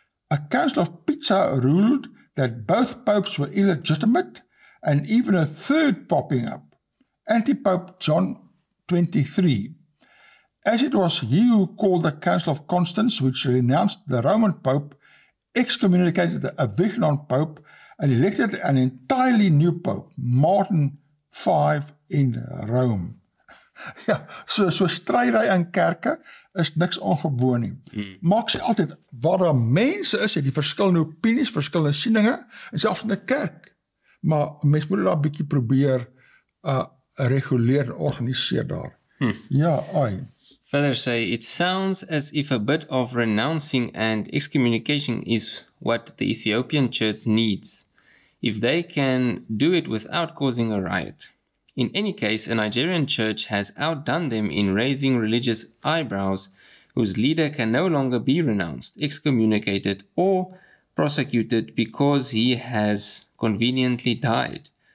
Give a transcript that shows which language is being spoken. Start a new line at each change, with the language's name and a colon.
English: A council of Pisa ruled that both popes were illegitimate, and even a third popping up, Antipope John 23. As it was he who called the Council of Constance, which renounced the Roman Pope, excommunicated the Avignon Pope, and elected an entirely new Pope, Martin V in Rome.
Afrikaans: Ja, so strydery in kerke is niks ongewoon nie. Maar ek sê altyd, waar daar mense is, het die verskillende opinies, verskillende sieninge, en selfs in die kerk. Maar mens moet daar 'n bietjie probeer reguleer en organiseer daar. Ja, ai.
English: Further say, it sounds as if a bit of renouncing and excommunication is what the Ethiopian church needs, if they can do it without causing a riot. In any case, a Nigerian church has outdone them in raising religious eyebrows, whose leader can no longer be renounced, excommunicated, or prosecuted because he has conveniently died.